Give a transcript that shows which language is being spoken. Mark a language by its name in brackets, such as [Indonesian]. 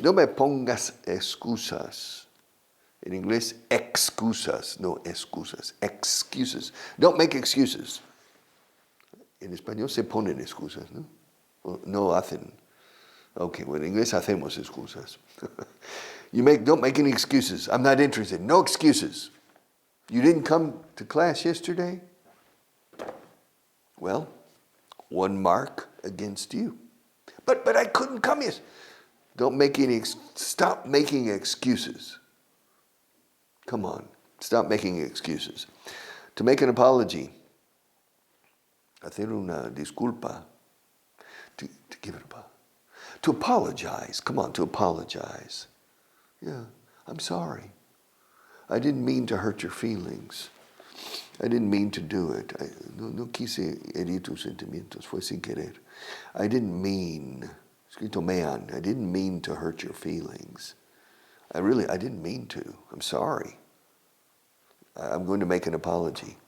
[Spanish] No me pongas excusas. En inglés, excusas, no excusas. Excuses. [English] Don't make excuses. [Spanish] En español se ponen excusas, ¿no? No hacen. [English] Okay, well, [Spanish] en inglés hacemos excusas. [English] Don't make any excuses. I'm not interested. No excuses. You didn't come to class yesterday? Well, 1 mark against you. But I couldn't come yesterday. Stop making excuses. Come on, stop making excuses. To make an apology, [Spanish] hacer una disculpa, [English] to give it a to apologize. Come on, to apologize. Yeah, I'm sorry. I didn't mean to hurt your feelings. I didn't mean to do it. [Spanish] No quise herir tus sentimientos, fue sin querer. [English] I didn't mean, escrito mean, I didn't mean to hurt your feelings. I didn't mean to. I'm sorry. I'm going to make an apology.